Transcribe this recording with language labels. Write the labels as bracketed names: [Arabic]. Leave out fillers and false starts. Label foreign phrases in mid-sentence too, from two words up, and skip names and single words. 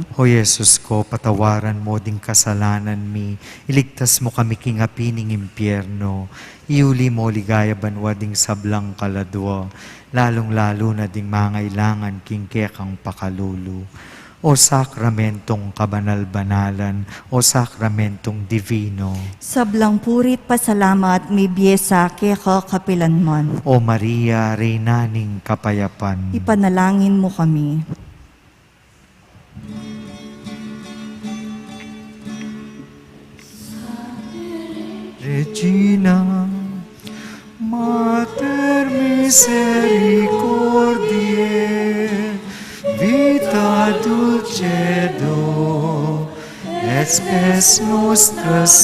[Pampanga] O Jesus ko, patawaran mo ding kasalanan mi, iligtas mo kami king apining impyerno, iuli mo ligaya banwa ding sablang kaladwa, lalong-lalo na ding mangailangan king kekang pakalulu. O sakramentong kabanal-banalan, o sakramentong divino, Sablang purit pasalamat, may biyesa keka kapilanman. o Maria, Reynaning Kapayapan, Ipanalangin mo kami. [Latin] Regina, Mater Misericordiae, vita dulcedo, et spes nostra